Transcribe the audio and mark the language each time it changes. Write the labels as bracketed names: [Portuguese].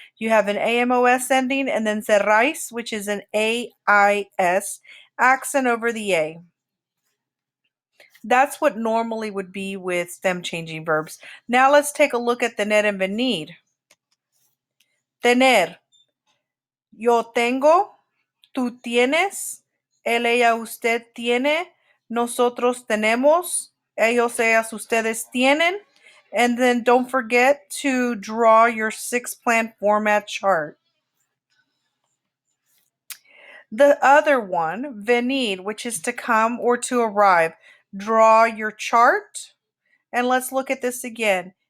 [English] You have an AMOS ending, and then cerráis, which is an AIS, accent over the A. That's what normally would be with stem changing verbs. Now let's take a look at tener and venir. [Spanish] Tener. Yo tengo, tú tienes, él, ella, usted tiene, nosotros tenemos, ellos, ellas, ustedes tienen. [English] And then don't forget to draw your six plan format chart. The other one, venir, which is to come or to arrive. Draw your chart. And let's look at this again.